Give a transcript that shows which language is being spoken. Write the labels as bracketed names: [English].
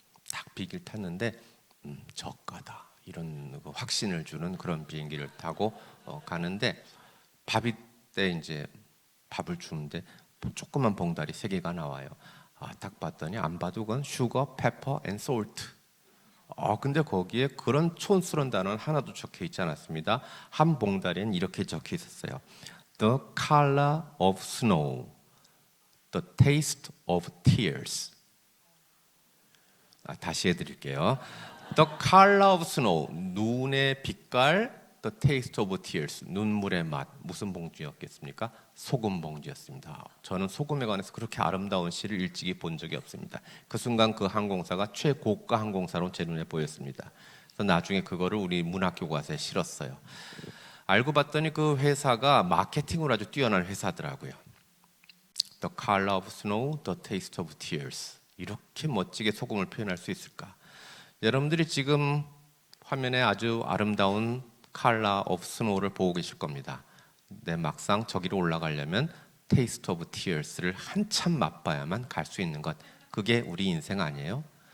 [Korean] 딱 비행기를 탔는데 저가다 이런 그 확신을 주는 그런 비행기를 타고 가는데, 밥이 때 이제 밥을 주는데 조그만 봉다리 3개가 나와요. 딱 봤더니 안 봐도 그건 슈거, 페퍼 앤 솔트. 근데 거기에 그런 촌스러운 단어는 하나도 적혀 있지 않았습니다. 한 봉다리엔 이렇게 적혀 있었어요. [English] The color of snow, the taste of tears. [Korean] 다시 해드릴게요. [English] The color of snow, [Korean] 눈의 빛깔. [English] The taste of tears, [Korean] 눈물의 맛. 무슨 봉지였겠습니까? 소금 봉지였습니다. 저는 소금에 관해서 그렇게 아름다운 시를 일찍이 본 적이 없습니다. 그 순간 그 항공사가 최고가 항공사로 제 눈에 보였습니다. 그래서 나중에 그거를 우리 문학교과서에 실었어요. 알고 봤더니 그 회사가 마케팅으로 아주 뛰어난 회사더라고요. [English] The color of snow, the taste of tears. [Korean] 이렇게 멋지게 소금을 표현할 수 있을까? 여러분들이 지금 화면에 아주 아름다운 컬러 오브 스노우를 보고 계실 겁니다. 근데 막상 저기로 올라가려면 테이스트 오브 티어스를 한참 맛봐야만 갈 수 있는 것, 그게 우리 인생 아니에요?